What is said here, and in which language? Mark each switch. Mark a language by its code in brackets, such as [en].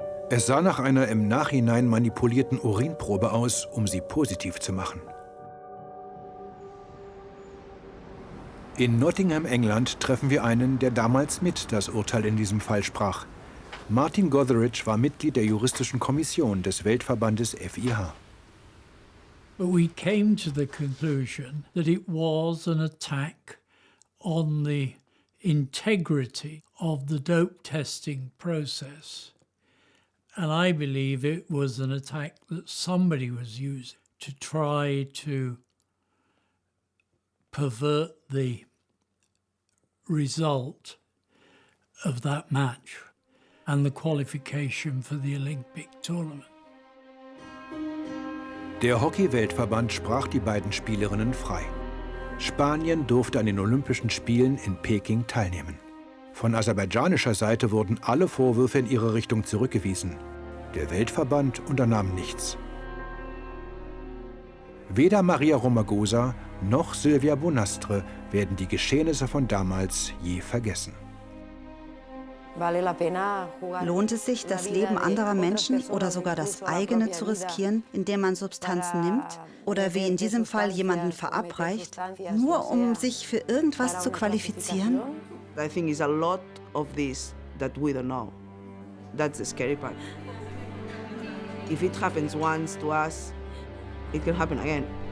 [de] Es sah nach einer im Nachhinein manipulierten Urinprobe aus, um sie positiv zu machen. In Nottingham, England, treffen wir einen, der damals mit das Urteil in diesem Fall sprach. Martin Gotheridge war Mitglied der juristischen Kommission des Weltverbandes FIH. [en] But we came to the conclusion that it was an attack on the integrity of the dope testing process. And I believe it was an attack that somebody was using to try to pervert the result of that match and the qualification for the Olympic tournament. [de] Der Hockey-Weltverband sprach die beiden Spielerinnen frei. Spanien durfte an den Olympischen Spielen in Peking teilnehmen. Von aserbaidschanischer Seite wurden alle Vorwürfe in ihre Richtung zurückgewiesen. Der Weltverband unternahm nichts. Weder Maria Romagosa noch Silvia Bonastre werden die Geschehnisse von damals je vergessen. Lohnt es sich, das Leben anderer Menschen oder sogar das eigene zu riskieren, indem man Substanzen nimmt? Oder wie in diesem Fall jemanden verabreicht, nur um sich für irgendwas zu qualifizieren? [en] I think it's a lot of this that we don't know. That's the scary part. If it happens once to us, it can happen again.